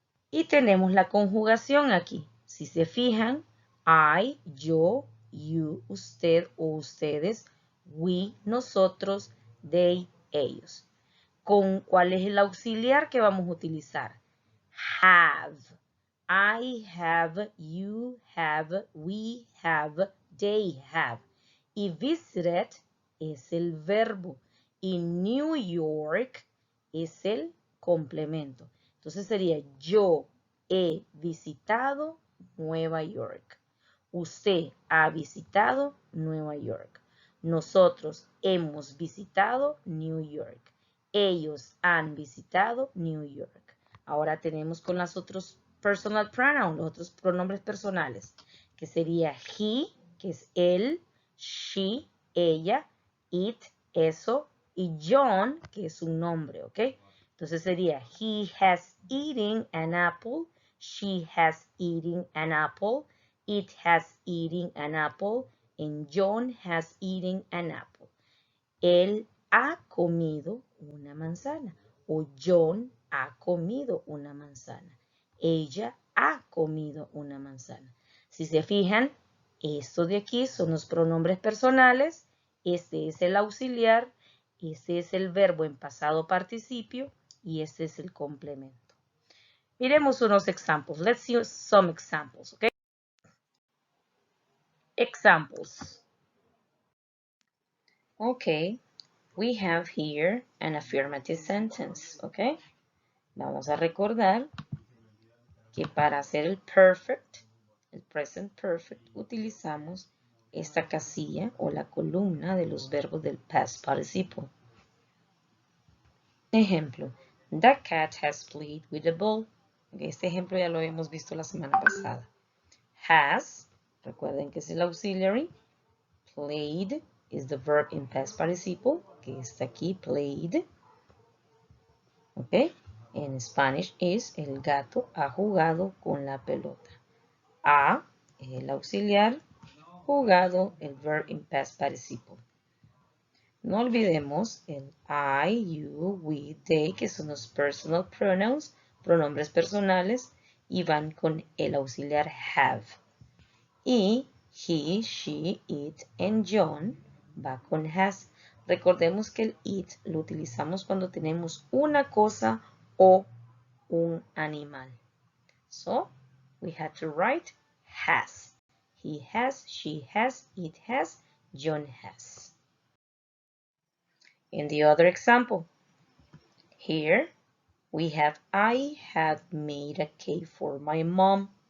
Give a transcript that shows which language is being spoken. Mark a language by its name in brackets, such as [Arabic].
[Spanish] Y tenemos la conjugación aquí. Si se fijan, I, yo, you, usted o ustedes, we, nosotros, they, ellos. ¿Cuál es el auxiliar que vamos a utilizar? [English] Have. I have, you have, we have, they have. [Spanish] Y visited es el verbo. Y New York es el complemento. Entonces sería yo he visitado Nueva York. Usted ha visitado Nueva York. Nosotros hemos visitado New York. Ellos han visitado New York. Ahora tenemos con los otros [English] personal pronouns, [Spanish] los otros pronombres personales, que sería he, que es él, she, ella, it, eso, y John, que es un nombre, ¿ok? Entonces sería [English] he has eaten an apple, she has eaten an apple, it has eaten an apple, and John has eaten an apple. [Spanish] Él ha comido una manzana o John ha comido una manzana. Ella ha comido una manzana. Si se fijan, esto de aquí son los pronombres personales. Este es el auxiliar. Este es el verbo en pasado participio. Y este es el complemento. Miremos unos examples. [English] Let's see some examples, okay? Examples. Okay, we have here an affirmative sentence, okay? [Spanish] Vamos a recordar que para hacer el perfect, el [English] present perfect, [Spanish] utilizamos esta casilla o la columna de los verbos del [English] past participle. [Spanish] Ejemplo, [English] the cat has played with the ball. [Spanish] Este ejemplo ya lo habíamos visto la semana pasada. Has, recuerden que es el auxiliary. [English] Played is the verb in past participle, [Spanish] que está aquí, [English] played. ¿Ok? [Spanish] En Spanish es el gato ha jugado con la pelota. Ha, el auxiliar, jugado, el [English] verb in past participle. [Spanish] No olvidemos el I, you, we, they, que son los [English] personal pronouns, [Spanish] pronombres personales, y van con el auxiliar have. [English] Y he, she, it, and John [Spanish] va con [English] has. [Spanish] Recordemos que el it lo utilizamos cuando tenemos una cosa o un animal. [English] So, we had to write has. He has, she has, it has, John has. In the other example, here we have I have made a cake for my mom.